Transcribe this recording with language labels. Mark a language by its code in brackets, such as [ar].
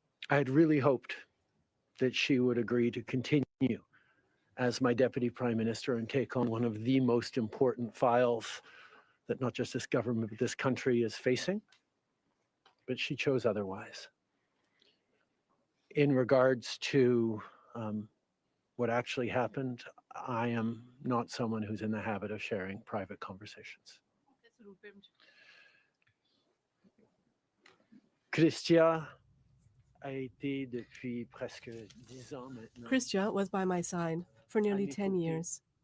[en] I had really hoped that she would agree to continue as my deputy prime minister and take on one of the most important files that not just this government, but this country is facing, but she chose otherwise. In regards to what actually happened, I am not someone who's in the habit of sharing private conversations. [fr] Chrystia a été depuis presque 10 ans maintenant. [en] Chrystia was by my side for nearly 10 years.